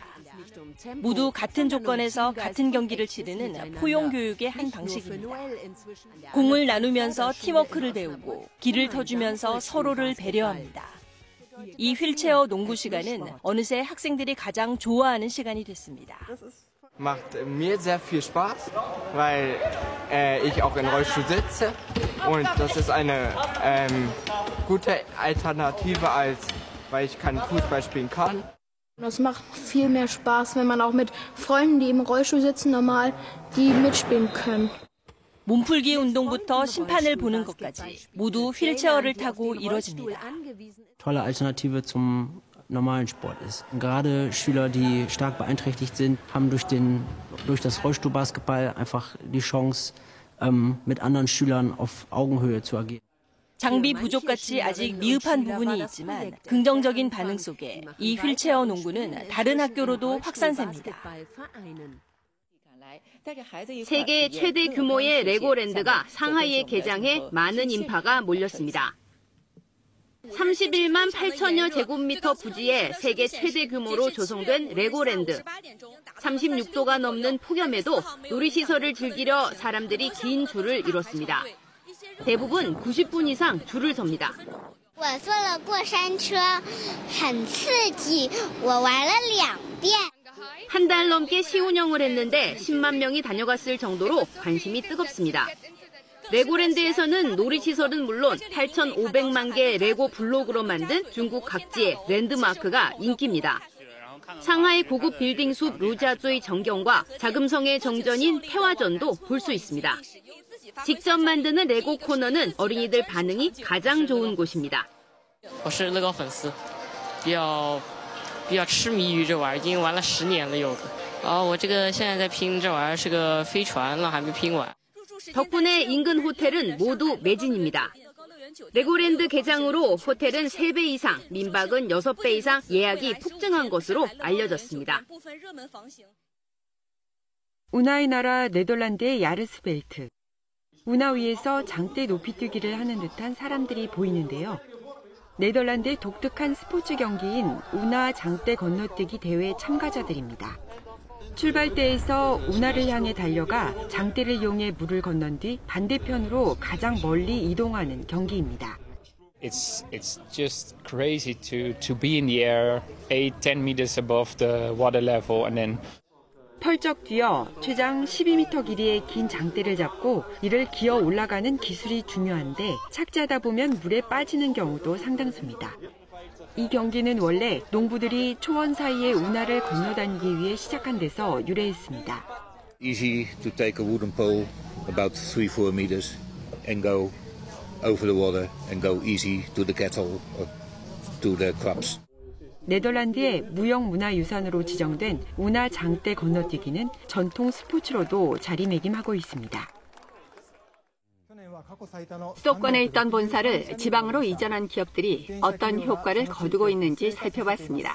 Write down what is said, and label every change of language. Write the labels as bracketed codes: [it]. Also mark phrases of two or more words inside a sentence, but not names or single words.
[ko] 모두 같은 조건에서 같은 경기를 치르는 포용교육의 한 방식입니다. 공을 나누면서 팀워크를 배우고 길을 터주면서 서로를 배려합니다. 이 휠체어 농구 시간은 어느새 학생들이 가장 좋아하는 시간이 됐습니다. [de] Macht mir sehr viel Spaß, weil ich auch in Rollstuhl sitze und das ist eine gute Alternative, weil ich keinen Fußball spielen kann. Das macht viel mehr Spaß, wenn man auch mit Freunden, die im Rollstuhl sitzen, normal die mitspielen können. [ko] 몸풀기 운동부터 심판을 보는 것까지 모두 휠체어를 타고 이뤄집니다. [de] Tolle Alternative zum normalen Sport ist. Gerade Schüler, die stark beeinträchtigt sind, haben durch das Rollstuhlbasketball einfach die Chance, mit anderen Schülern auf Augenhöhe zu agieren. [ko] 장비 부족같이 아직 미흡한 부분이 있지만 긍정적인 반응 속에 이 휠체어 농구는 다른 학교로도 확산셉니다. 세계 최대 규모의 레고랜드가 상하이에 개장해 많은 인파가 몰렸습니다. 31만 8천여 제곱미터 부지에 세계 최대 규모로 조성된 레고랜드. 36도가 넘는 폭염에도 놀이시설을 즐기려 사람들이 긴 줄을 이뤘습니다. 대부분 90분 이상 줄을 섭니다. [zh] 我坐了过山车，很刺激，我玩了2遍。 [ko] 한 달 넘게 시운영을 했는데 10만 명이 다녀갔을 정도로 관심이 뜨겁습니다. 레고랜드에서는 놀이시설은 물론 8,500만 개의 레고 블록으로 만든 중국 각지의 랜드마크가 인기입니다. 상하이 고급 빌딩 숲 루자조이 정경과 자금성의 정전인 태화전도 볼 수 있습니다. 직접 만드는 레고 코너는 어린이들 반응이 가장 좋은 곳입니다. [zh] 我是乐高粉丝，比较痴迷于这玩意儿，已经玩了10年了有的。我这个现在在拼这玩意儿是个飞船了，还没拼完。 [ko] 덕분에 인근 호텔은 모두 매진입니다. 레고랜드 개장으로 호텔은 3배 이상, 민박은 6배 이상 예약이 폭증한 것으로 알려졌습니다. 운하의 나라 네덜란드의 야르스벨트. 운하 위에서 장대 높이뛰기를 하는 듯한 사람들이 보이는데요. 네덜란드의 독특한 스포츠 경기인 운하 장대 건너뛰기 대회 참가자들입니다. 출발대에서 운하를 향해 달려가 장대를 이용해 물을 건넌 뒤 반대편으로 가장 멀리 이동하는 경기입니다. [en] It's just crazy to be in the air 8-10 meters above the water level and then [ko] 펄쩍 뛰어 최장 12m 길이의 긴 장대를 잡고 이를 기어 올라가는 기술이 중요한데 착지하다 보면 물에 빠지는 경우도 상당수입니다. 이 경기는 원래 농부들이 초원 사이의 운하를 건너다니기 위해 시작한 데서 유래했습니다. [en] Easy to take a wooden pole about 3-4 meters and go over the water and go easy to the cattle or to the crops. [ko] 네덜란드의 무형문화유산으로 지정된 운하 장대 건너뛰기는 전통 스포츠로도 자리매김하고 있습니다. 수도권에 있던 본사를 지방으로 이전한 기업들이 어떤 효과를 거두고 있는지 살펴봤습니다.